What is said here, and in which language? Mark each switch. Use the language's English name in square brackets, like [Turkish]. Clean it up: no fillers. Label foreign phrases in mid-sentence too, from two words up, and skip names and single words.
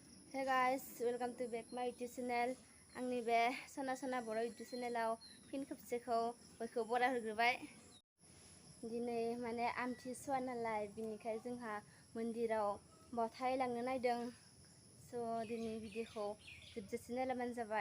[English] Hey guys, welcome to back my YouTube channel. [Bodo] आंनि बे सना सना बर' YouTube चेनेलाव फिन खेबसेखौ बयखौ बराय होग्रोबाय। दिनै माने आमथिसुवा नालाय बिनिखाय जोंहा मन्दिराव बावथाय लांनो नायदों। दिनै भिडिअखौ जोबजासिम नायलाबानो जाबाय।